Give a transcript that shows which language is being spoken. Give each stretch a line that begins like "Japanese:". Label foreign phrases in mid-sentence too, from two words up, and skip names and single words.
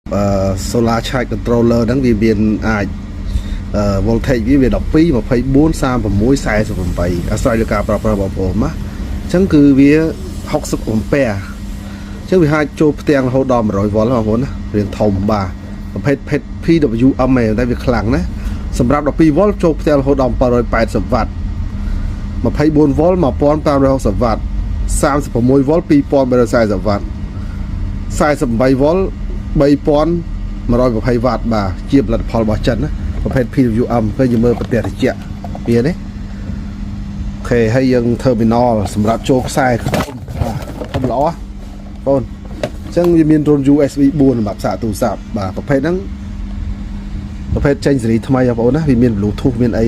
English: solar charge controller
Khmer: ហ្នឹងវាមានអាច voltage វា12 24 36 48អាស្រ័យលើការប្រើប្រាស់បងប្អូនណាអញ្ចឹងគឺវា60 ampere អញ្ចឹងវាអាចចូលផ្ទាំងរហូតដល់100 volt បងប្អូនណារៀងធំបាទប្រភេទ PWM ឯងតែវាខ្លាំងណាសម្រាប់12 volt ចូលផ្ទាំងរហូតដល់780 watt 24 volt 1560 watt 36 volt 2340 watt 48 volt 3120 watt បាទជាផលិតផលរបស់ចិនណាប្រភេទ PWM ឃើញយើងមើលប្រទេសត្រជាក់វានេះអូខេហើយយើង terminal សម្រាប់ចូលខ្សែធំល្អបង អញ្ចឹងវាមាន
English: drone USB
Khmer: 4សម្រាប់សាកទូរស័ព្ទបាទប្រភេទហ្នឹងប្រភេទចេញសេរីថ្មីបងប្អូនណាវាមាន Bluetooth មានអី